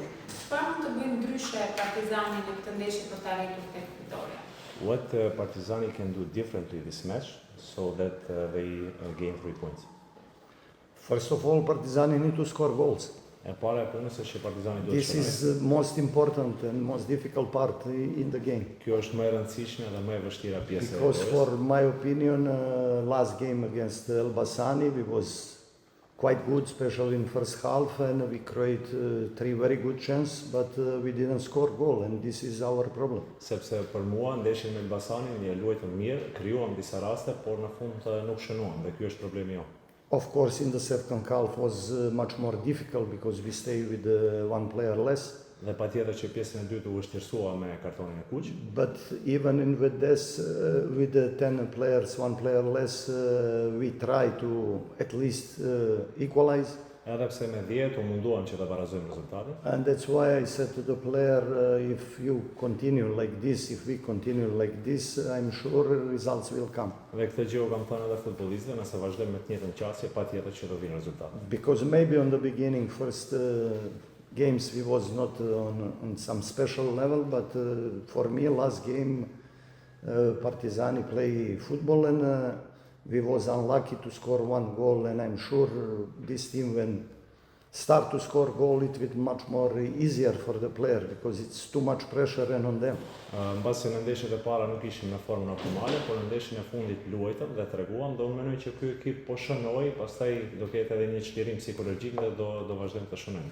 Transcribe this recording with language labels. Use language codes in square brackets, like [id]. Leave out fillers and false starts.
[sq] Çfarë mund të bëjë ndryshe Partizani në këtë ndeshje për të arritur tek fitoria? [en] What Partizani can do differently this match so that they gain 3 points? First of all, Partizani need to score goals. [sq] E para e punës është që Partizani duhet të [en] This is the most important and most difficult part in the game. [sq] Kjo është më e rëndësishme dhe më e vështira pjesë e [en] Because [sq] lojës. [en] for my opinion, last game against Elbasani, we was quite good, especially in first half, and we created 3 very good chances, but we didn't score goal, and this is our problem. [sq] Sepse për mua ndeshjen me Elbasanin ne luajtëm mirë, krijuam disa raste, por në fund nuk shënuam dhe ky është problemi jonë. [en] Of course, in the second half was much more difficult because we stayed with 1 player less. [sq] Dhe patjetër që pjesën e dytë u vështirësua me kartonin e kuq. [en] But even with this, with the 10 players, 1 player less, we try to at least equalize. [sq] Edhe pse me 10 u munduam që të barazojmë rezultatin. [en] And that's why I said to the player, if you continue like this, if we continue like this, I'm sure results will come. [sq] Dhe këtë gjë u kam thënë edhe futbollistëve, nëse vazhdojmë me të njëjtën qasje, patjetër që do vinë rezultate. [en] Because maybe on the beginning, first games, we was not on some special level, but for me, last game, Partizani play football, and we was unlucky to score 1 goal, and I'm sure this team when start to score goal it will be much more easier for the player because it's too much pressure and on them. [sq] Mbasi në ndeshjet e para nuk ishim në formën optimale, por në ndeshjen e fundit luajtëm dhe treguam, do mendoj që ky ekip po shënoi, pastaj do ketë edhe një çlirim psikologjik dhe do vazhdojmë të shënojmë.